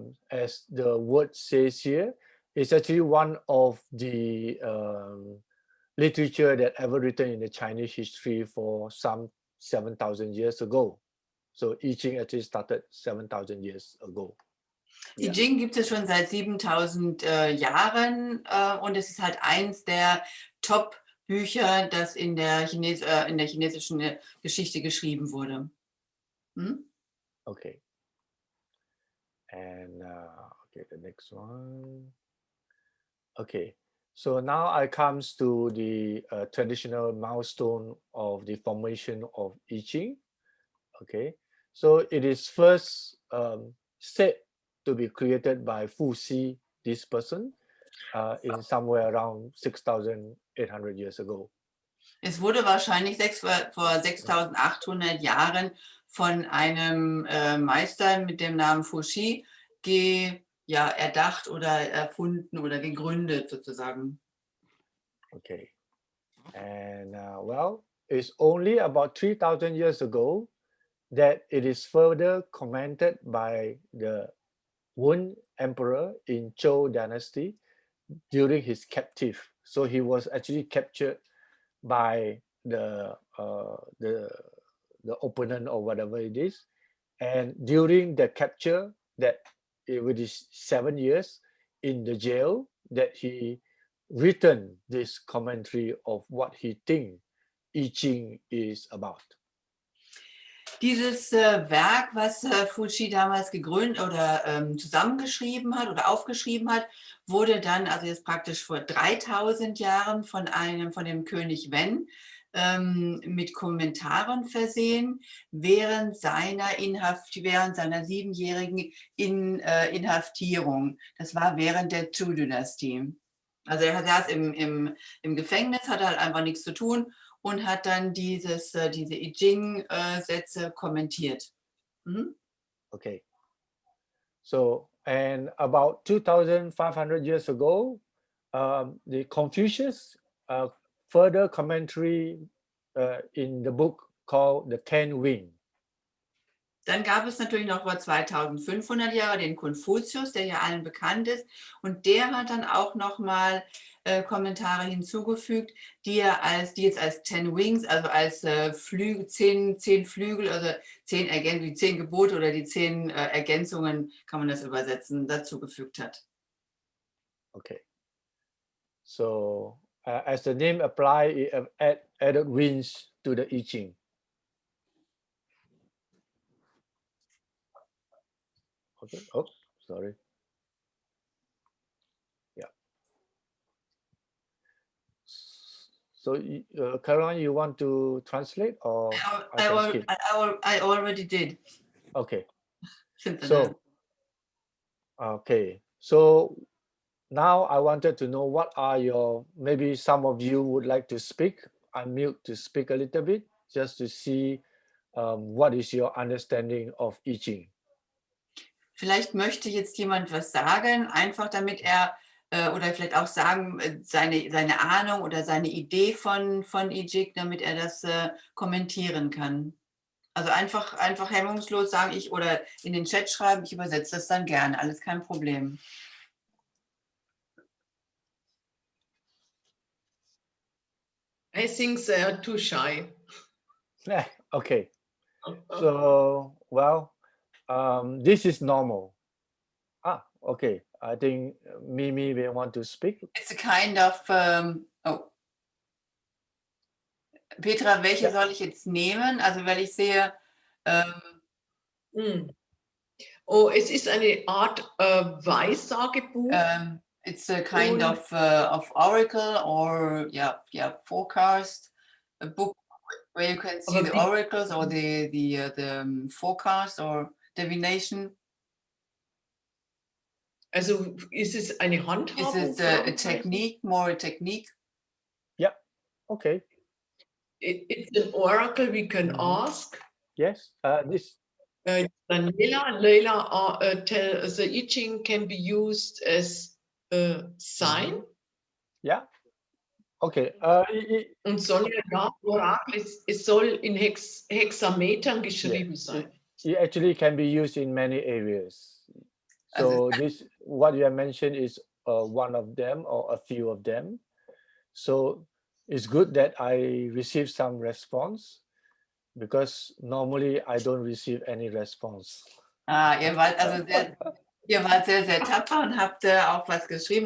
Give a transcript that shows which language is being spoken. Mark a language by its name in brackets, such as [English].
[English] As the word says here, it's actually one of the literature that ever written in the Chinese history for some 7,000 years ago. So I Ching actually started 7,000 years ago. [German] I Ging gibt es schon seit 7000 Jahren und es ist halt eins der Top-Bücher, das in der chinesischen Geschichte geschrieben wurde. [English] Okay. And okay, the next one. Okay. So now I comes to the traditional milestone of the formation of I Ching. Okay. So it is first said to be created by Fu Xi, this person, in somewhere around 6,800 years ago. [German] Es wurde wahrscheinlich vor 6800 Jahren von einem Meister mit dem Namen Fu Xi erdacht oder erfunden oder gegründet sozusagen. [English] Okay. And well, it's only about 3,000 years ago that it is further commented by the Wen Emperor in Zhou dynasty during his captive. So he was actually captured by the opponent or whatever it is, and during the capture, that with his 7 years in the jail, that he written this commentary of what he think I Ching is about. [German] Dieses Werk, was Fuji damals gegründet oder zusammengeschrieben hat oder aufgeschrieben hat, wurde dann, also jetzt praktisch vor 3000 Jahren von dem König Wen mit Kommentaren versehen, während seiner 7-jährigen Inhaftierung. Das war während der Zhou-Dynastie. Also er saß im Gefängnis, hatte halt einfach nichts zu tun und hat dann diese I Ging-Sätze kommentiert. Mhm. [English] Okay. So, and about 2,500 years ago, the Confucius further commentary in the book called The Ten Wing. [German] Dann gab es natürlich noch vor 2500 Jahren den Konfuzius, der ja allen bekannt ist. Und der hat dann auch nochmal Kommentare hinzugefügt, die jetzt als 10 Wings, also als 10 Flügel, also 10 Gebote oder die 10 Ergänzungen, kann man das übersetzen, dazugefügt hat. [English] Okay. So, as the name apply, it added wings to the I Ching. Okay. Oh, sorry. Yeah. So, Caroline, you want to translate or I already did. Okay. So, okay. So now I wanted to know what are your, maybe some of you would like to speak, unmute to speak a little bit, just to see what is your understanding of I Ching. [German] Vielleicht möchte jetzt jemand was sagen, einfach damit er oder vielleicht auch sagen, seine Ahnung oder seine Idee von I Ging, damit er das kommentieren kann. Also einfach hemmungslos sagen, oder in den Chat schreiben, ich übersetze das dann gerne, alles kein Problem. [English] I think they are too shy. Okay. So, well, this is normal. Okay. I think Mimi will want to speak. It's a kind of, [German] Petra, welche soll ich jetzt nehmen? Also, weil ich sehe, Oh, es ist eine Art Weissagebuch. [English] It's a kind of oracle or forecast, a book where you can see the oracles or the forecast or divination. [German] Also ist es eine Handhabung? [English] Is it a technique, more a technique? Yeah, okay. It's an oracle we can ask. Yes, this. Leila tell the I Ching can be used as a sign. Yeah. Okay. [German] Und Orakel, es soll in Hexametern geschrieben sein. [English] It actually can be used in many areas. So this, what you have mentioned, is one of them or a few of them. So it's good that I received some response, because normally I don't receive any response. [German] Ihr wart also sehr, sehr tapfer und habt auch was geschrieben.